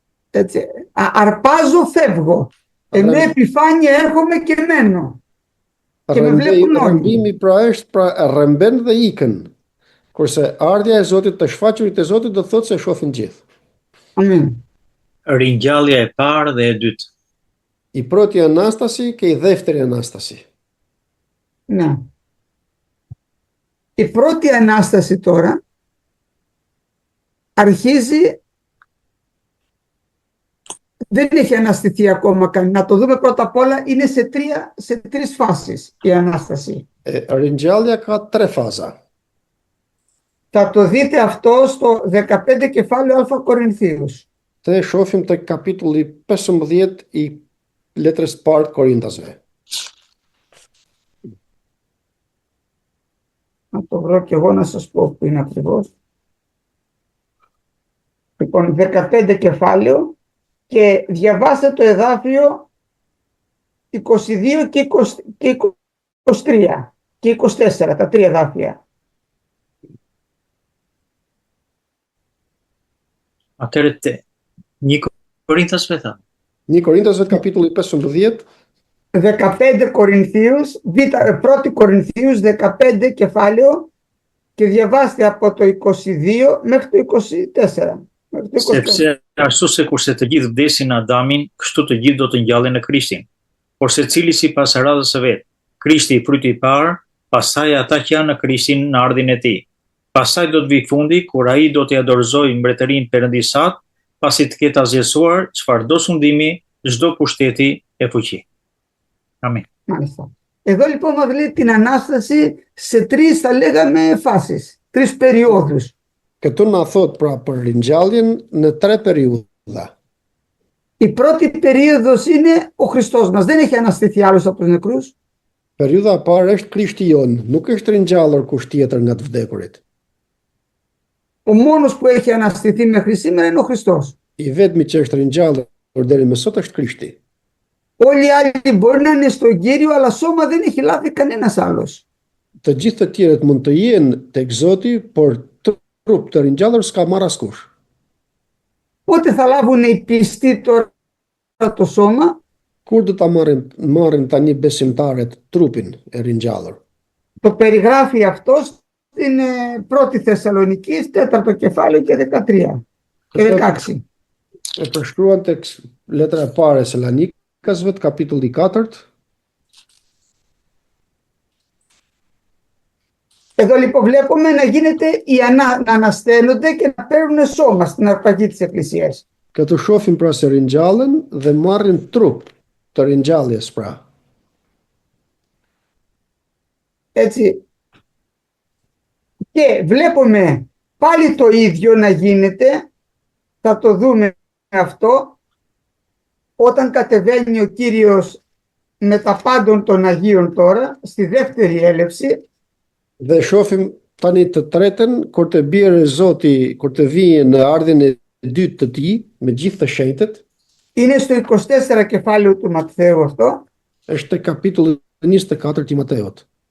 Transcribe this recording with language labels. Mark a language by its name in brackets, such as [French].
[Greek] Έτσι. Αρπάζω, φεύγω. Ενώ επιφάνεια έρχομαι και μένω. Και με βλέπουν όλοι. [Albanian] Rrëmbimi pra është pra rrëmben dhe ikën. Kurse ardhja e Zotit, të shfaqurit e Zotit do të thotë se shohin gjithë. Amin. Ringjallja e parë dhe e dytë. [Greek] I proti Anastasi και η δεύτερη Ανάσταση. Ναι. Η πρώτη Ανάσταση τώρα αρχίζει, δεν έχει αναστηθεί ακόμα καν. Να το δούμε πρώτα απ' όλα, είναι σε τρεις φάσεις η Ανάσταση. [Albanian] Ringjallja ka 3 faza. [Greek] Θα το δείτε αυτό στο 15 κεφάλαιο Α Κορινθίους. [Albanian] Të shohim tek kapitulli 15 i letrës së parë Korintasve. [Greek] το βρω και εγώ να σας πω που είναι ακριβώς. Λοιπόν, 15 κεφάλαιο και διαβάστε το εδάφιο 22 και 23 και 24, τα τρία εδάφια. [Albanian] Atëherë 1 Korinthasve tha. 1 Korinthasve kapitulli 15, [Greek] 15 Κορινθίους, 1 Κορινθίους 15 κεφάλαιο και διαβάστε από το 22 μέχρι το 24. [Albanian] Sepse ashtu se kurse të gjithë vdesin në Adamin, kështu të gjithë do të ngjallen në Krishtin. Por secili sipas radhës së vet. Krishti i fryti i parë, pastaj ata që janë në Krishtin në ardhin e tij. Pastaj do të vi fundi kur ai do t'i dorëzojë mbretërinë perëndisat, pasi të ketë azhësuar çfarëdo sundimi, çdo pushteti e fuqi. Amin. [Greek] Μάλιστα. Εδώ λοιπόν μας λέει την Ανάσταση σε τρεις, θα λέγαμε, φάσεις, τρεις περιόδους. [Albanian] Këtu na thot pra për ringjalljen në 3 periudha. [Greek] Η πρώτη περίοδος είναι ο Χριστός μας, δεν έχει αναστηθεί άλλος από τους νεκρούς. [Albanian] Periudha e parë është Krishti jon, nuk është ringjallur kush tjetër nga të vdekurit. [Greek] Ο μόνος που έχει αναστηθεί μέχρι σήμερα είναι ο Χριστός. [Albanian] I vetmi që është ringjallur deri më sot është Krishti. [Greek] Όλοι οι άλλοι μπορεί να είναι στον Κύριο, αλλά σώμα δεν έχει λάβει κανένας άλλος. [Albanian] Të gjithë të tjerët mund të jenë tek Zoti, por trup të ringjallur s'ka marrë askush. [Greek] Πότε θα λάβουν οι πιστοί τώρα το σώμα? [Albanian] Kur do ta marrin tani besimtarët trupin e ringjallur? [Greek] Το περιγράφει αυτό στην 1η Θεσσαλονικής, 4ο κεφάλαιο και 13 και 16. [Albanian] E përshkruan tek letra e parë e Salonikasve, kapitulli 4. [Greek] Εδώ λοιπόν βλέπουμε να γίνεται να ανασταίνονται και να παίρνουν σώμα στην αρπαγή της Εκκλησίας. [Albanian] Këtu shohim pra se ringjallen dhe marrin trup të ringjalljes pra. [Greek] Έτσι. Και βλέπουμε πάλι το ίδιο να γίνεται, θα το δούμε αυτό, όταν κατεβαίνει ο Κύριος με τα πάντων των Αγίων τώρα, στη δεύτερη έλευση. [Albanian] Dhe shohim tani të tretën, kur të bjerë Zoti, kur të vijë në ardhin e dytë të tij me gjithë të shenjtët. [Greek] Είναι στο 24 κεφάλαιο του Ματθαίου αυτό. [Albanian] Është te kapitulli 24 i Mateut.